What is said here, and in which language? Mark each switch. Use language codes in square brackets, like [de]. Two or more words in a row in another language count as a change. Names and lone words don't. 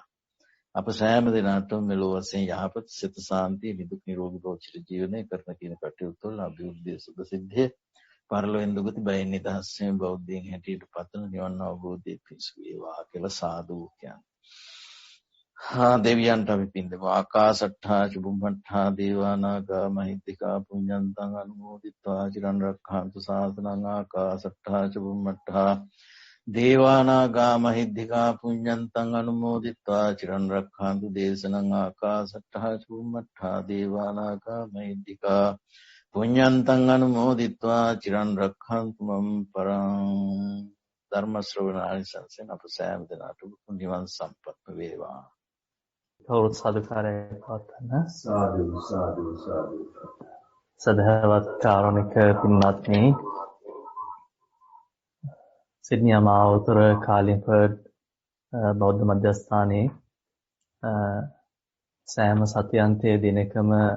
[si] අප සෑම දිනකටම මෙලොව වශයෙන් යහපත් සිත සාන්තිය නිදුක් නිරෝගී භව චිර ජීවනය කරන කින කටයුතු වල අභිවෘද්ධිය සුභ සිද්ධිය පරලොවෙන් දුගති බයෙන් නිදහස්යෙන් බෞද්ධයන් හැටියට පතන නිවන් අවබෝධයේ පිණිස වේවා කියලා සාදු කියන්නේ. දෙවියන්ට අපි පින් දෙමු. [pi] ආකාසට්ඨා චුම්බට්ඨා දේවානාගා මහිද්దికා පුඤ්ඤන්තං අනුමෝදිත්වා චිරන් රක්ඛන්තු සාසනං. ආකාසට්ඨා චුම්බට්ඨා දේවානාගා මහිද්దికා පුඤ්ඤන්තං අනුමෝදිත්වා චිරන් රක්ඛන්තු දේශනං ආකාශට්ටා චුම්මට්ටා දේවානාගා මහිද්దికා පුඤ්ඤන්තං අනුමෝදිත්වා චිරන් රක්ඛන්තු මම් පරං ධර්ම ශ්‍රවණානි සංසෙන් [si] අප සෑම දිනකට නිවන් සම්පත් වේවා. කවුරුත් සාදුකාරයක් පවත්වන්න. සාදු සාදු සාදු. සදහවත් කාරුණික පින්වත්නි, සිඩ්නි අමාවතුර කාලින්ෆර්ඩ් බෞද්ධ මධ්‍යස්ථානයේ සෑම සතියන්තයේ දිනකම